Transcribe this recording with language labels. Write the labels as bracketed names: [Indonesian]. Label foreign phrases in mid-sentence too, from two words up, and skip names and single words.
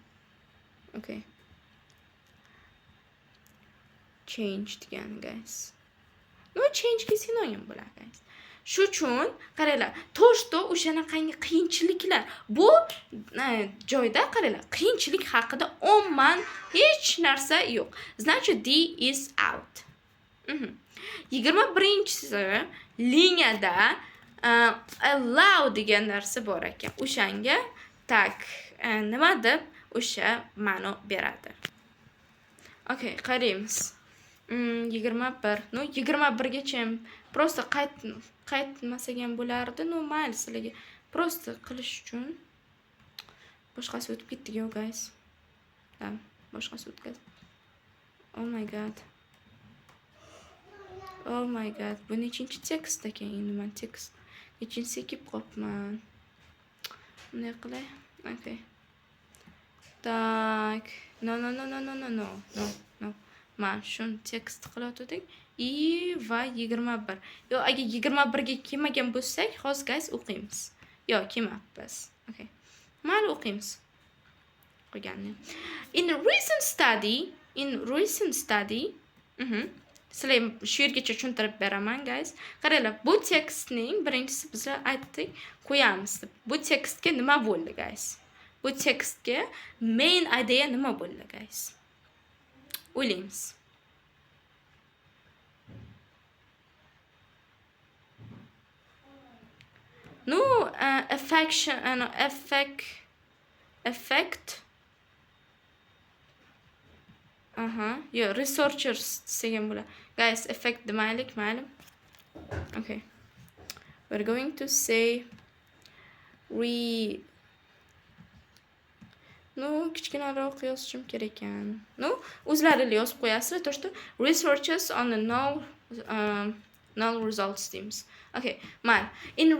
[Uzbek] Okay, change degani guys. No, change ga sinonim bo'ladi guys. Shu uchun qaranglar, to'shto o'shanaqangi qiyinchiliklar bu joyda qaranglar, qiyinchilik haqida umuman hech narsa yo'q. Значит, [English] D is out. [Uzbek] 21-si liniyada allow degan narsa bor ekan. O'shanga tak nima deb o'sha ma'no beradi. Okay, qaraymiz. 21. No, 21gacha просто qaytmasak ham bo'lardi. No, mayli sizlarga. Просто qilish uchun boshqasi o'tib ketdi-ku, guys. Boshqasi o'tkazdi. [English] Oh my god. [Uzbek] Bu nechinchi tekst ekan? Endi men tekst nechinchisiga kelib qolibman. Bunday qilay. Okay. Tak. No. Men shuni tekst qilayotgandik. Va 21. Yo, agar 21 ga kelmagan bo'lsak, hozir guys o'qiymiz. Yo, kelmabmiz. Okay. Mayli o'qiymiz. Qo'yganni. [English] In recent study, [Uzbek] sizlar shu yergacha tushuntirib beraman, guys. Qaranglar, bu tekstning birinchisi bizlar aytdik, qo'yamiz deb. Bu tekstga nima bo'ldi, guys? Bu tekstga [English] main idea [Uzbek] nima bo'ldi, guys? O'ylaymiz. No, effect. Yo, researchers degan bo'lar. Guys, effect demaylik, mayli. [English] Okay. We're going to say No, [Uzbek] kichkinaroq yozishim kerak ekan. No, o'zlari yozib qo'yasizlar, to'g'ri? [English] Researchers on the null results teams. [Uzbek] Okay, mayli. In